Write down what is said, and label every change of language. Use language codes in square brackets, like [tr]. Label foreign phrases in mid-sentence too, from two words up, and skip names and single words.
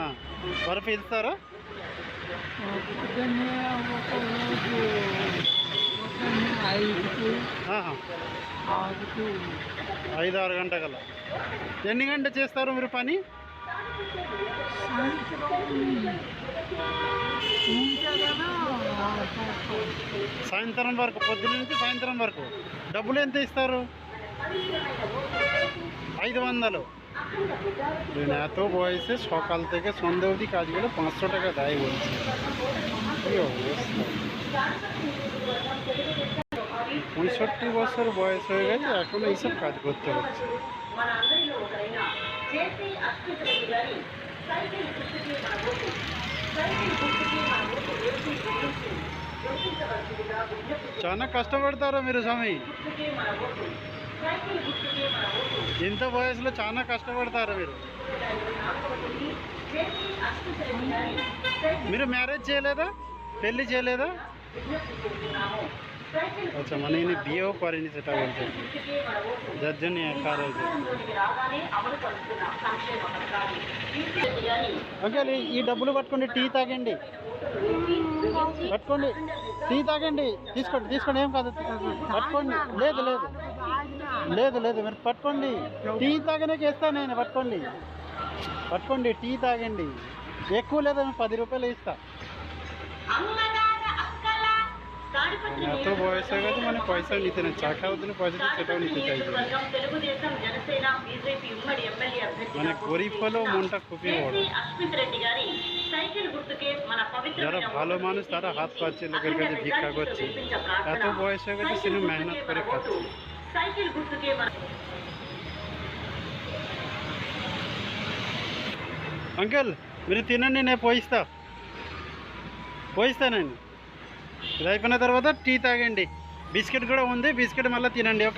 [te] మరి పిలుస్తారా? 5-6 గంటల. ఎన్ని గంటలు చేస్తారు మీరు పని? సాయంత్రం వరకు, పొద్దున నుంచి సాయంత్రం వరకు. డబ్బులు ఎంత ఇస్తారు? 500। [bn] এত বয়সে সকাল থেকে সন্ধ্যে অবধি কাজগুলো 500 টাকা দেয় বলছে। কি অবস্থা, 65 বছর বয়স হয়ে গেছে, এখন এইসব কাজ করতে হচ্ছে। [te] చాలా కష్టపడతారా మీరు స్వామి? ఇంత వయసులో చాలా కష్టపడతారా మీరు? మీరు మ్యారేజ్ చేయలేదా, పెళ్ళి చేయలేదా? [bn] আচ্ছা, মানে ইনি বিয়েও করেনি সেটা বলছে, যার জন্য একা রয়েছে। [te] అంకల్ ఈ డబ్బులు పట్టుకోండి, టీ తాగండి, పట్టుకోండి, టీ తాగండి, తీసుకోండి తీసుకోండి, ఏం కాదు, పట్టుకోండి. లేదు లేదు లేదు లేదు, మీరు పట్టుకోండి, టీ తాగడానికి ఇస్తాను నేను, పట్టుకోండి పట్టుకోండి, టీ తాగండి, ఎక్కువ లేదా 10 రూపాయలు ఇస్తా। [bn] এত বয়স হয়ে গেছে, মানে পয়সা নিতে না, চা খাওয়ার জন্য পয়সা দিয়ে সেটাও নিতে চাইছে। মানে গরিব হলেও মনটা খুবই বড়। যারা ভালো মানুষ তারা হাত পাচ্ছে, লোকের কাছে ভিক্ষা করছে। এত বয়স হয়ে গেছে, সে মেহনত করে খাচ্ছে। [te] అంకల్ మీరు తినండి, నేను పోయిస్తానండి। ఇది అయిపోయిన తర్వాత టీ తాగండి, బిస్కెట్ కూడా ఉంది, బిస్కెట్ మళ్ళీ తినండి, ఓకే?